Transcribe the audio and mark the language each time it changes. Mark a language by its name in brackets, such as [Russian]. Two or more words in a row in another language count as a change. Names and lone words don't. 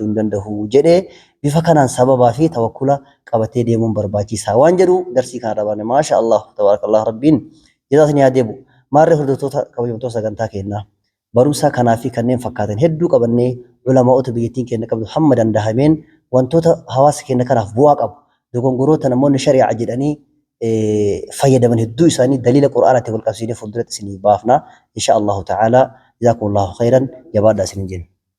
[Oromo] hin danda'u jedhee bifa kanaan sababaa fi tawakkula qabatee deemuun barbaachisaa waan jedhu darsii kana dhabaane [Arabic] ما شاء الله تبارك الله [Oromo] rabbiin jedhaatni yaa deebu maarree hordoftoota kabajamtoota sagantaa kennaa barumsa kanaa fi kanneen fakkaatan hedduu qabannee ulamaa'ota biyyattiin kenna qabdu hamma dandahameen wantoota hawaasa kenna kanaaf bu'aa qabu dogongoroota namoonni shari'a jedhanii fayyadaman hedduu isaanii daliila qur'aanaatiin wal qabsiisnee fuulduratti isinii baafna [Arabic] إن شاء الله تعالى جزاكم الله خيرا [Oromo] jabaadhaa isin jenna.